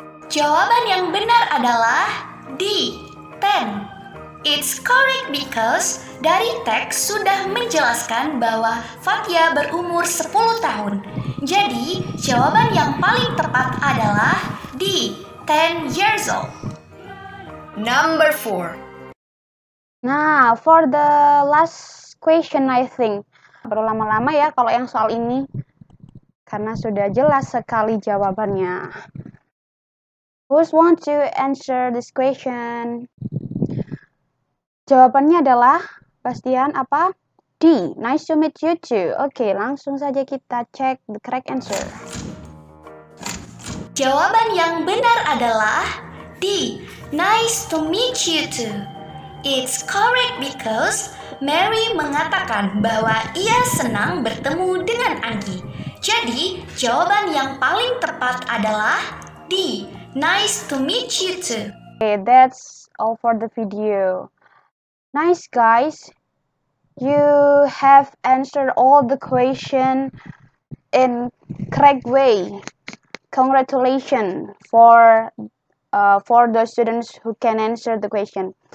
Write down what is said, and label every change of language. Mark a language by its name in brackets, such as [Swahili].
[Indonesian] Jawaban yang benar adalah D, 10. [English] It's correct because [Indonesian] dari teks sudah menjelaskan bahwa Fatia berumur 10 tahun. Jadi, jawaban yang paling tepat adalah D, [English] 10 years old. Number 4. Nah, for the last question, I think. [Indonesian] Perlu lama-lama ya kalau yang soal ini. Karena sudah jelas sekali jawabannya. [English] Who's want to answer this question? [Indonesian] Jawabannya adalah, Bastian, apa? [English] D. Nice to meet you too. [Indonesian] Oke, langsung saja kita cek [English] the correct answer. [Indonesian] Jawaban yang benar adalah D. [English] Nice to meet you too. It's correct because [Indonesian] Mary mengatakan bahwa ia senang bertemu dengan Anggi. Jadi, jawaban yang paling tepat adalah D. [English] Nice to meet you too. Okay, that's all for the video. Nice, guys. You have answered all the question in correct way. Congratulations for the students who can answer the question.